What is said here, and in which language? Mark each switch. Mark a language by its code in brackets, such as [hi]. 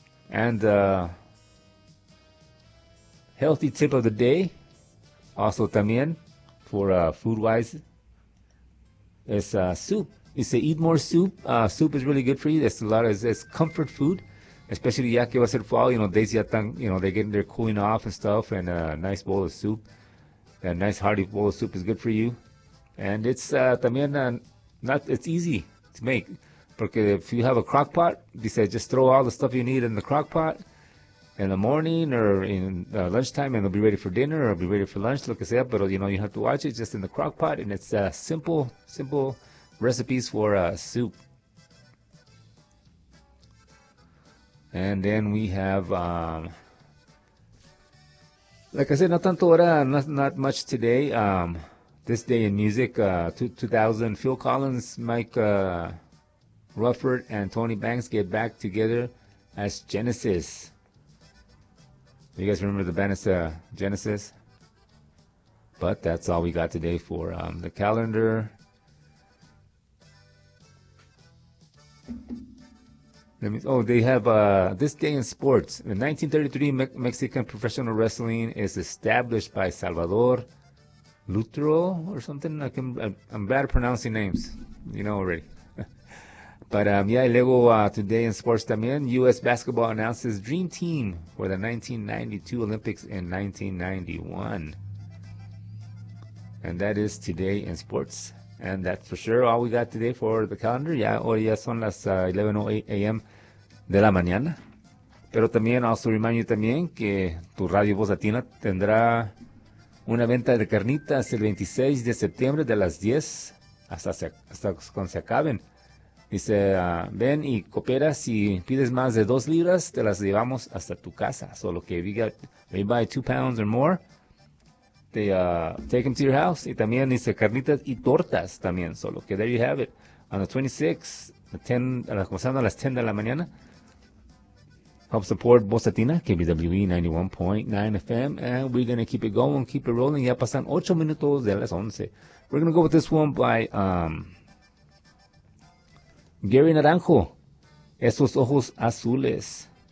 [en] And healthy tip of the day, also también, for food-wise, is soup. You say eat more soup. Soup is really good for you. It's comfort food, especially [es] ya que va a ser [en] fall. They're getting their cooling off and stuff, and a nice bowl of soup, a nice hearty bowl of soup is good for you. And it's también not it's easy to make. Because if you have a crock pot, he said, just throw all the stuff you need in the crock pot in the morning or in lunchtime, and it'll be ready for dinner or be ready for lunch, [es] lo que sea. [en] But, you have to watch it just in the crock pot, and it's simple recipes for soup. And then we have, like I said, not [es] tanto ahora, [en] not much today. This day in music, 2000, Phil Collins, Mike Rufford and Tony Banks get back together as Genesis. You guys remember the band Genesis? But that's all we got today for the calendar. They have this day in sports. In 1933, Mexican professional wrestling is established by Salvador Lutro or something. I'm bad at pronouncing names. You know already. But [es] y luego [en] today in sports también, U.S. basketball announces dream team for the 1992 Olympics in 1991. And that is today in sports. And that's for sure all we got today for the calendar. [es] Ya hoy ya son las 11:08 a.m. de la mañana. Pero también [en] also remind you [es] también que tu Radio Voz Latina tendrá una venta de carnitas el 26 de septiembre de las 10 hasta cuando se acaben. Dice, ven y coopera. Si pides más de 2 libras, te las llevamos hasta tu casa. [en] So, [es] lo que diga, [en] they buy 2 pounds or more, they take them to your house. [es] Y también dice, carnitas y tortas también. [en] So, [es] lo que, [en] there you have it. On the 26th, [es] comenzando a las 10 de la mañana, [en] help support Voz Latina, KBWE 91.9 FM. And we're going to keep it going, keep it rolling. [es] Ya pasan 8 minutos de las 11. [en] We're going to go with this one by Gary Naranjo, Esos Ojos Azules.